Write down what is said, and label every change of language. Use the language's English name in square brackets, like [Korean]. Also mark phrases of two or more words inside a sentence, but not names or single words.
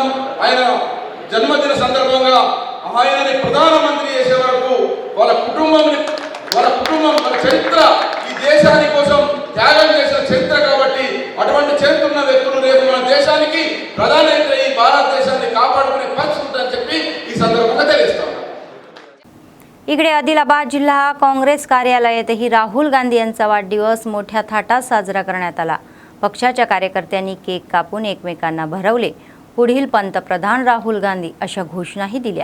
[Telugu] ఆయన జన్మదిన సందర్భంగా ఆయనని ప్రధానమంత్రి చేసే వరకు వాళ్ళ కుటుంబం, వాళ్ళ చరిత్ర ఈ దేశాని కోసం త్యాగం చేసిన చరిత్ర కాబట్టి అటువంటి చరిత్ర ఉన్న వ్యక్తులు రేపు మన దేశానికి ప్రధానమంత్రి ఈ భారతదేశాన్ని కాపాడుకునే పరిస్థితి ఉందని చెప్పి ఈ संदर्भात తెలియజేస్తాను. [Marathi] इकडे आदिलाबाद जिल्हा काँग्रेस कार्यालयातही राहुल गांधी यांचा वाढदिवस मोठ्या थाटात साजरा करण्यात आला. पक्षाच्या कार्यकर्त्यांनी केक कापून एकमेकांना भरवले. पुढील पंतप्रधान राहुल गांधी अशा घोषणाही दिल्या.